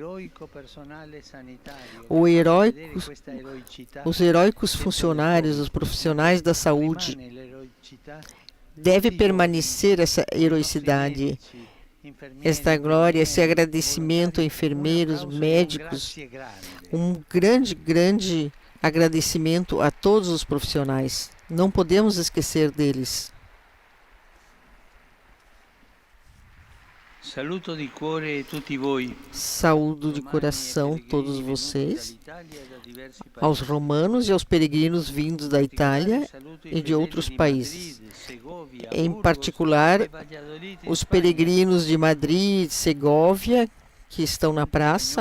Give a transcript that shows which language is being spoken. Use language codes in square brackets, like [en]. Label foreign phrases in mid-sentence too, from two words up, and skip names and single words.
[pt] Os heróicos funcionários, os profissionais da saúde, deve permanecer essa heroicidade, esta glória, esse agradecimento a enfermeiros, médicos, um grande agradecimento a todos os profissionais Não podemos esquecer deles. [it] Saluto di cuore tutti voi. [pt] Saúdo de coração todos vocês, aos romanos e aos peregrinos vindos da Itália e de outros países. Em particular, os peregrinos de Madrid, Segóvia, que estão na praça.